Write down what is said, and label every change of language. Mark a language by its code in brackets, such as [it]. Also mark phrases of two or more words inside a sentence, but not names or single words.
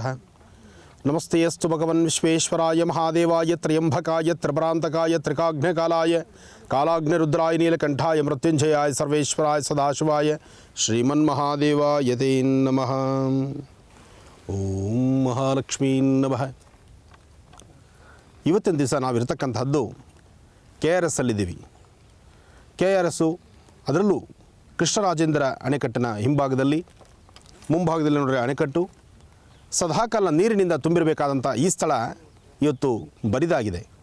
[sa] नमस्ते अस्तु भगवन् विश्वेश्वराय महादेवाय त्र्यम्बकाय त्रिपुरान्तकाय त्रिकाग्निकालाय कालाग्निरुद्राय नीलकण्ठाय मृत्युञ्जयाय सर्वेश्वराय सदाशिवाय श्रीमन्महादेवाय ते नमः. ಓಂ ಮಹಾಲಕ್ಷ್ಮೀ ನಮಃ. [kn] ಇವತ್ತಿನ ದಿವಸ ನಾವಿರ್ತಕ್ಕಂಥದ್ದು KRS ಅಲ್ಲಿದ್ದೀವಿ. KRSಸು ಅದರಲ್ಲೂ ಕೃಷ್ಣರಾಜೇಂದ್ರ ಅಣೆಕಟ್ಟಿನ ಹಿಂಭಾಗದಲ್ಲಿ, ಮುಂಭಾಗದಲ್ಲಿ ನೋಡಿದ್ರೆ ಅಣೆಕಟ್ಟು, ಸದಾಕಾಲ ನೀರಿನಿಂದ ತುಂಬಿರಬೇಕಾದಂಥ ಈ ಸ್ಥಳ ಇವತ್ತು ಬರಿದಾಗಿದೆ.